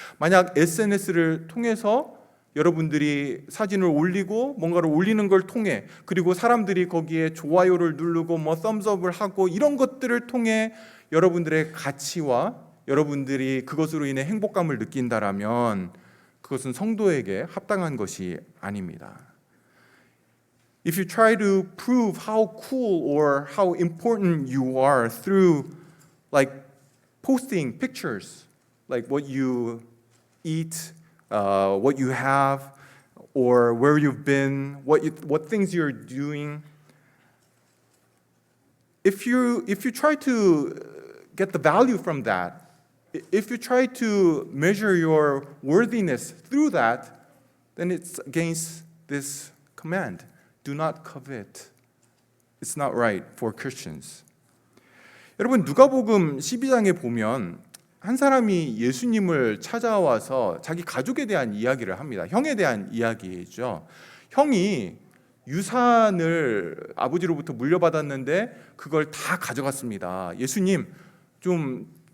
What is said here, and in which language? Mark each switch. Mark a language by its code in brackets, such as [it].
[ko] 만약 SNS를 통해서 여러분들이 사진을 올리고 뭔가를 올리는 걸 통해, 그리고 사람들이 거기에 좋아요를 누르고 썸즈업을 하고 이런 것들을 통해 여러분들의 가치와 여러분들이 그것으로 인해 행복감을 느낀다라면 그것은 성도에게 합당한 것이 아닙니다. [en] If you try to prove how cool or how important you are through like posting pictures, like what you eat, what you have, or where you've been, what things you're doing. If you try to get the value from that, if you try to measure your worthiness through that, then it's against this command. Do not covet. It's not right for Christians. [ko] 여러분, 누가복음 12장에 보면 한 사람이 예수님을 찾아와서 자기 가족에 대한 이야기를 합니다. 형에 대한 이야기죠. 형이 유산을 아버지로부터 물려받았는데 그걸 다 가져갔습니다. 예수님, 좀